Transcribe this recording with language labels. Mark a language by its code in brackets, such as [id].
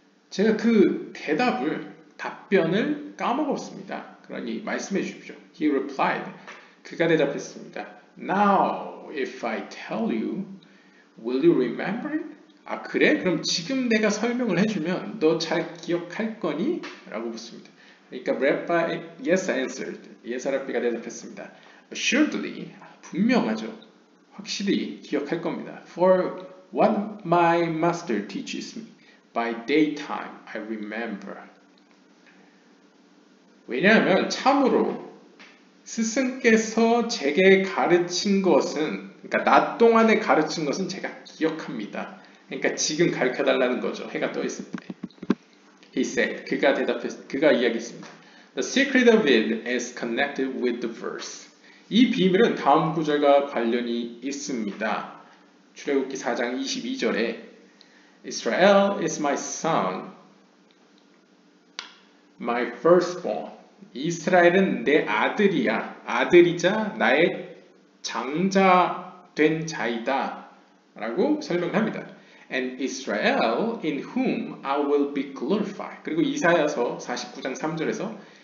[ko] 제가 그 답변을 까먹었습니다. 그러니 말씀해 주십시오. [en] He replied. [ko] 그가 대답했습니다. [en] Now, if I tell you, will you remember it? [ko] 아, 그래? 그럼 지금 내가 설명을 해주면 너 잘 기억할 거니? 라고 묻습니다. [en] 그러니까 Rabbi yes answered. [ko] 예사랍비가 대답했습니다. Assuredly, 분명하죠. 확실히 기억할 겁니다. [en] For what my master teaches me, by daytime I remember. [ko] 왜냐하면 참으로 스승께서 제게 가르친 것은, 그러니까 낮 동안에 가르친 것은 제가 기억합니다. 그러니까 지금 가르쳐달라는 거죠. 해가 떠 있을 때. [en] He said, [ko] 그가 이야기했습니다. [en] The secret of it is connected with the verse. [ko] 이 비밀은 다음 구절과 관련이 있습니다. 출애굽기 4장 22절에 [en] Israel is my son, my firstborn. [ko] 이스라엘은 내 아들이야. 아들이자 나의 장자된 자이다. 라고 설명합니다. [en] And Israel in whom I will be glorified. [ko] 그리고 이사야서 49장 3절에서